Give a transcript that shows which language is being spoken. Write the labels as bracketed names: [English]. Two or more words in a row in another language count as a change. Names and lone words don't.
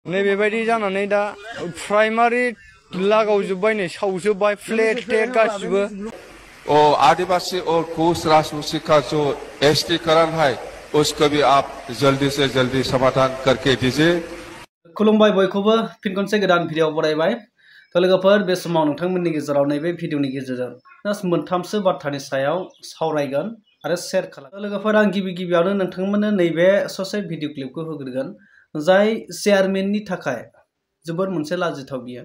[Bodo] नैबेबायदि जानानै दा प्राइमारि लागावजोब्बाय नै सावजोब्बाय फ्लेट टेट गासिबो [Hindi] और आदिवासी और कोस राजवंशी का जो एसटीकरण है उसको भी आप जल्दी से जल्दी समाधान करके दीजिए। [Bodo] खुलुमबाय बयखौबो फिन खनसे गोदान भिडिअ बरायबाय। तो लोगोफोर बे समाव नोंथांमोननि गेजेराव नैबे भिडिअनि गेजेरजों जास्ट मोनथामसो बाथ्रानि सायाव सावरायगोन आरो शेयार खालामगोन। लोगोफोर आं गिबियावनो नोंथांमोननो नैबे ससे भिडिअ क्लिपखौ होग्रोगोन जाय चेयारमेननि थाखाय जोबोद मोनसे लाजिथाव बियो।